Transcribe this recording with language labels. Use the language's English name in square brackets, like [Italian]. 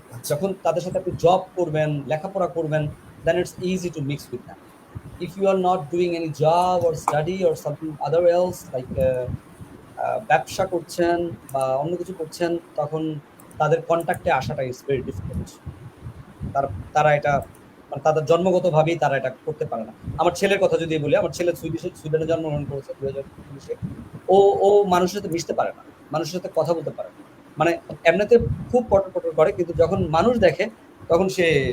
[Bangla] যখন তাদের সাথে আপনি জব করবেন, লেখাপড়া করবেন, [English] then it's easy to mix with them. If you are not doing any job or study or something other else, like [Bangla] ব্যবসা করছেন বা অন্য কিছু করছেন, তখন তাদের কন্ট্যাক্টে আসাটা [English] Is very difficult. [Bangla] তারা এটা, মানে তাদের জন্মগতভাবেই তারা এটা করতে পারে না। আমার ছেলের কথা যদি বলি, আমার ছেলে সুইডেনে জন্মগ্রহণ করেছে 2019-এ। ও মানুষের সাথে মিশতে পারে না, মানুষের সাথে কথা বলতে পারে না, মানে এমনিতে খুব পটর করে, কিন্তু যখন মানুষ দেখে তখন সে